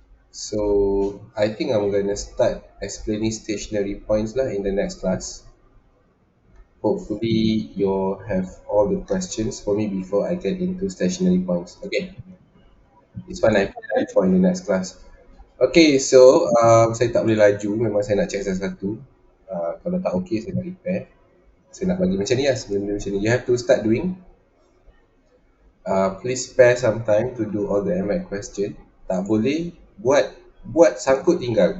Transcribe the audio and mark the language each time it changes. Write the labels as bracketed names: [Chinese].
[English] So I think I'm gonna start explaining stationary points lah in the next class. Hopefully you'll have all the questions for me before I get into stationary points. Okay, it's fine. I plan for in the next class. [Malay] Okay, so saya tak boleh laju. Memang saya nak check satu-satu. Kalau tak okay, saya nak repair. Saya nak bagi macam ni lah sebelum dia macam ni. [English] You have to start doing. Please spare some time to do all the MX question. [Malay] Tak boleh buat buat sangkut tinggal.